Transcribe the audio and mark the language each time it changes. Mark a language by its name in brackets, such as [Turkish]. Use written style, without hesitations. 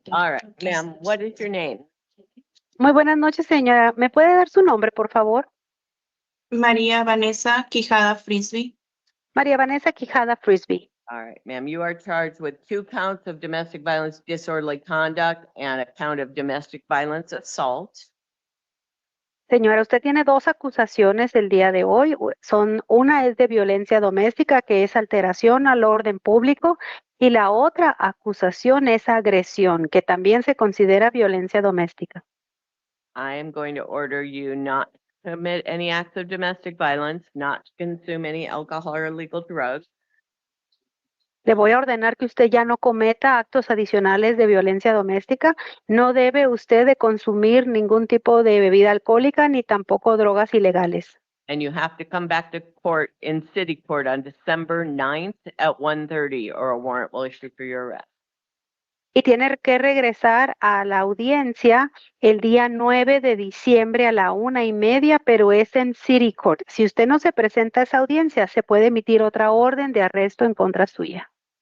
[English] All right, ma'am, what is your name? [Spanish] Muy buenas noches, señora. ¿Me puede dar su nombre, por favor? María Vanessa Quijada Frisbee. María Vanessa Quijada Frisbee. [English] All right, ma'am, you are charged with 2 counts of domestic violence disorderly conduct and a count of domestic violence assault. [Spanish] Señora, usted tiene 2 acusaciones el día de hoy. Una es de violencia doméstica, que es alteración al orden público, y la otra acusación es agresión, que también se considera violencia doméstica. [English] I am going to order you not to commit any acts of domestic violence, not to consume any alcohol or illegal drugs, [Spanish] Le voy a ordenar que usted ya no cometa actos adicionales de violencia doméstica. No debe usted de consumir ningún tipo de bebida alcohólica ni tampoco drogas ilegales. [English] and you have to come back to court in city court on December 9th at 1:30 or a warrant will issue for your arrest. [Spanish] Y tiene que regresar a la audiencia el día 9 de diciembre a la 1:30, pero es en City Court. Si usted no se presenta a esa audiencia, se puede emitir otra orden de arresto en contra suya.